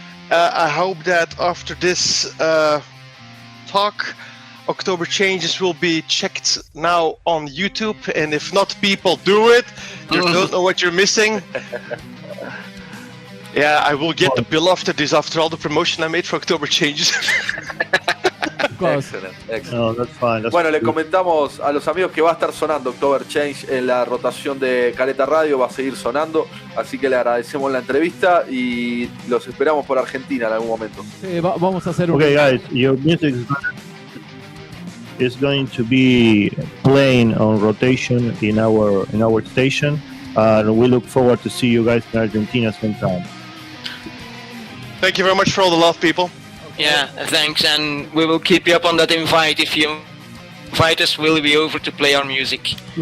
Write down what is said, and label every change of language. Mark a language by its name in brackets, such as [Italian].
[English] I hope that after this talk, October Changes will be checked now on YouTube. And if not, people do it. You don't know what you're missing. Yeah, I will get the bill after this, after all the promotion I made for October Changes. [Spanish] Excelente. [English] No, that's fine. [Spanish] Bueno, le comentamos a los amigos que va a estar sonando October Change en la rotación de Careta Radio, va a seguir sonando, así que le agradecemos la entrevista y los esperamos por Argentina en algún momento. Sí, vamos a hacer un... [English] Okay, guys, your music is going to be playing on rotation in our station, and we look forward to see you guys in Argentina sometime. Thank you very much for all the love, people. Yeah, thanks, and we will keep you up on that invite. If you invite us, we'll be over to play our music.